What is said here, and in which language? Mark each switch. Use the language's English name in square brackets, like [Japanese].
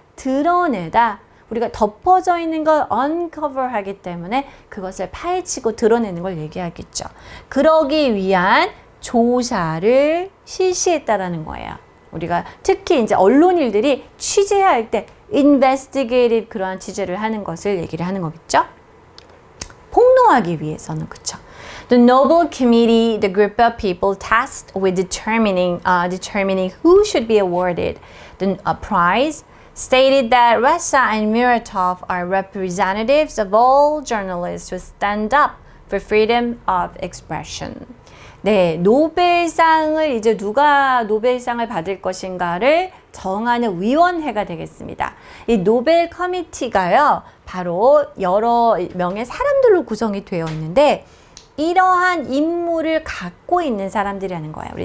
[Korean] 드러내다. 우리가 덮어져 있는 걸 uncover 하기 때문에 그것을 파헤치고 드러내는 걸 얘기하겠죠. 그러기 위한 조사를 실시했다라는 거예요. 우리가 특히 이제 언론인들이 취재할 때 investigative 그러한 취재를 하는 것을 얘기를 하는 거겠죠. 폭로하기 위해서는, 그쵸. [English] The Nobel Committee, the group of people tasked with determining who should be awarded the prize, stated that Ressa and Muratov are representatives of all journalists who stand up for freedom of expression. [Korean] 네, 노벨상을 이제 누가 노벨상을 받을 것인가를 정하는 위원회가 되겠습니다. 이 노벨 커미티가요, 바로 여러 명의 사람들로 구성이 되어 있는데 이러한 임무를 갖고 있는 사람들이라는 거예요.